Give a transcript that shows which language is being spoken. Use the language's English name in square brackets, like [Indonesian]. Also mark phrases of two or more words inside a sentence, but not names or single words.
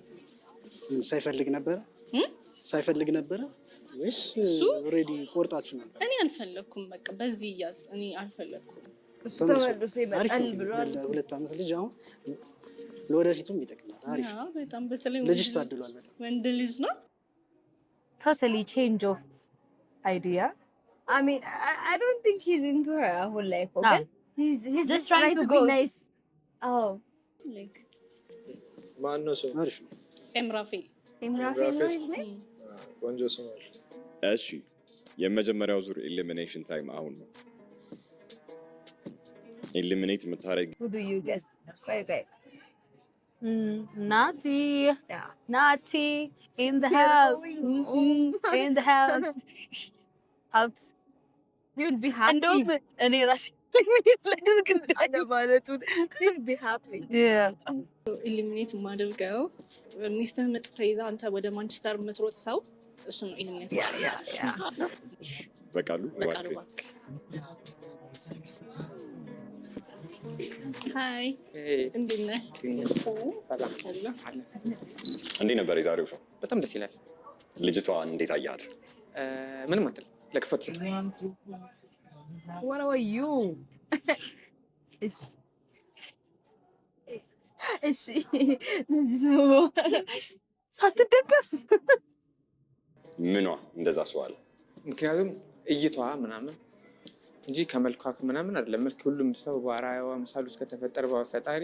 [Amharic] ሳይፈልግ ነበረ ወይስ ኦልሬዲ ቆርጣችሁ ነበር? እኔ አልፈለኩም። በቃ በዚህ ያዝ እኔ አልፈለኩም። እሱ ተመልሶ ይመጣል ብሏል። 2 ዓመት ልጅ አሁን ለወደፊቱም ይጠቅማል። አሪፍ ነው በጣም። በተለይ ልጅሽ ታድሏል በጣም። ወንድ ልጅ ነው። [English] totally change of idea. I mean, I don't think he's into her [Amharic] አሁን ላይ እኮ ግን [English] he's just trying to be go nice. like [Amharic] ማን ነው ሰው? አሪፍ ነው። ኤምራፌል [English] ነው his name? [Amharic] ቆንጆ ስም አለ። እሺ የመጀመሪያው ዙር ኤሊሚኔሽን ታይም አሁን ነው። ኤሊሚኔት የምታረግ [English] Who do you guess? ቆይ Naughty. Yeah. Naughty in the You're house. going In the house. Out. you'll be happy. [Amharic] እንደውም እኔ ራሴ [English] you'll be happy. [Amharic] ኤሊሚኔት የማደርገው ሚስትህ ምጥ ተይዛ አንተ ወደ ማንቸስተር የምትሮጥ ሰው እሱ ነው ኤሊሚኔት። በቃሉ በቃሉ ሃይ እንዴት ነህ? እንዴት ነበር የዛሬው ሾው? በጣም ደስ ይላል። ልጅቷን እንዴት አያት? ምንም አትልም። ለክፈት [English] What about you? [Amharic] እሺ ሳትደገፍ ምኗ እንደዛ ሰው አለ? ምክንያቱም እይታዋ ምናምን እንጂ ከመልኳ ምናምን አይደለም። መልክ ሁሉም ሰው በአርአያዋ ምሳሌ ውስጥ ከተፈጠረ በፈጣሪ